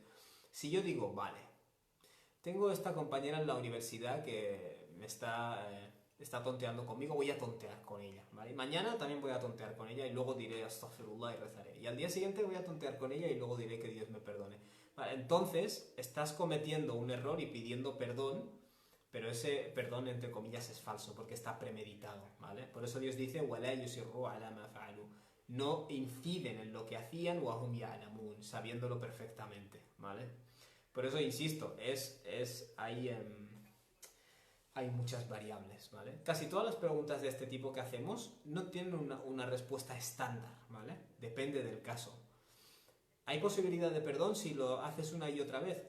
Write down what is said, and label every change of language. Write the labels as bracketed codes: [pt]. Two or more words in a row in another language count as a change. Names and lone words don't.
[es] Si yo digo, vale, tengo esta compañera en la universidad que me está tonteando conmigo, voy a tontear con ella, ¿vale? Mañana también voy a tontear con ella y luego diré astaghfirullah y rezaré. Y al día siguiente voy a tontear con ella y luego diré que Dios me perdone. Vale, entonces estás cometiendo un error y pidiendo perdón, pero ese perdón, entre comillas, es falso, porque está premeditado, ¿vale? Por eso Dios dice, [ar] وَلَا يُسِرُّوا عَلَى مَا فَعَلُوا. [es] No inciden en lo que hacían, [ar] وَهُمْ يَعْلَمُونَ, [es] sabiéndolo perfectamente, ¿vale? Por eso, insisto, hay muchas variables, ¿vale? Casi todas las preguntas de este tipo que hacemos no tienen una respuesta estándar, ¿vale? Depende del caso. ¿Hay posibilidad de perdón si lo haces una y otra vez?